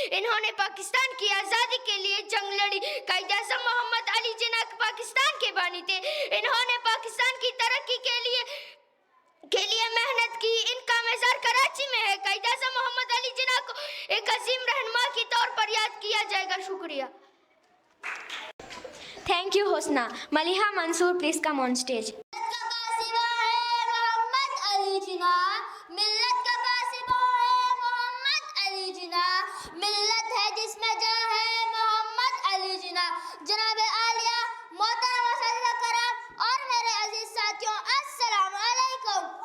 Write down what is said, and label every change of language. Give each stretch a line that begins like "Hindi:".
Urdu: انہوں نے پاکستان کی آزادی کے لیے جنگ لڑی. قائد اعظم محمد علی جناح پاکستان کے بانی تھے. انہوں نے پاکستان کی ترقی کے لیے محنت کی. ان کا مزار کراچی میں ہے. قائد اعظم محمد علی جناح کو ایک عظیم رہنما کے طور پر یاد کیا جائے گا. شکریہ.
English: Thank you, Husna. Maliha Mansoor, please come on stage.
Urdu: ملت کا پاسبہ ہے محمد علی جناح، ملت ہے جس میں جان ہے محمد علی جناح. جناب عالیہ، محترم اساتذہ کرام اور میرے عزیز ساتھیوں، السلام علیکم.